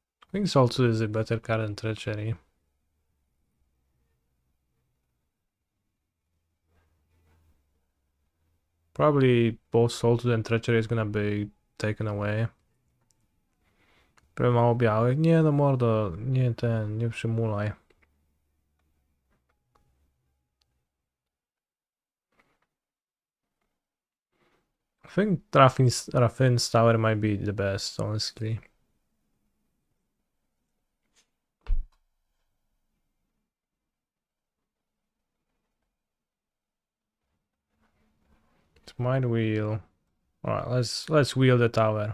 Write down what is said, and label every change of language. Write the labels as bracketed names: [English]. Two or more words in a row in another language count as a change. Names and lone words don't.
[English] think Soul is a better card than Treachery. Probably both Soul and Treachery is gonna be taken away. [Slovak] Prvé mal objavit. [Polish] Nie, no mordo, nie nie przymulaj. [English] I think Raffin's tower might be the best, honestly. It might wheel. Alright, let's wheel the tower.